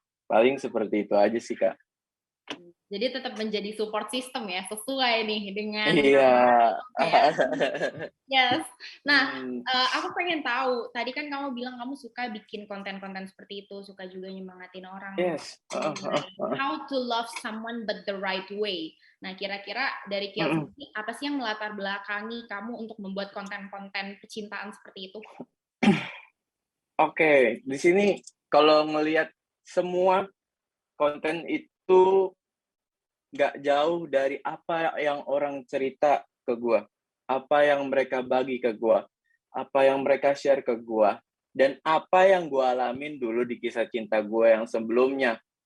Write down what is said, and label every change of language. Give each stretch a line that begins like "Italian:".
Indonesian: Paling seperti itu aja sih, Kak. Jadi tetap menjadi support system ya, sesuai nih dengan Iya.
English: Yes.
Indonesian: Nah, aku pengen tahu, tadi kan kamu bilang kamu suka bikin konten-konten seperti itu, suka juga nyemangatin orang.
English: Yes. How to love someone but the right way.
Indonesian: Nah, kira-kira dari Kiel sendiri, apa sih yang melatar belakangi kamu untuk membuat konten-konten kecintaan seperti itu? Oke, di sini kalau ngelihat semua konten itu nggak jauh dari apa yang orang cerita ke gua, apa yang mereka bagi ke gua, apa yang mereka share ke gua, dan apa yang gua alamin dulu di kisah cinta gua yang sebelumnya.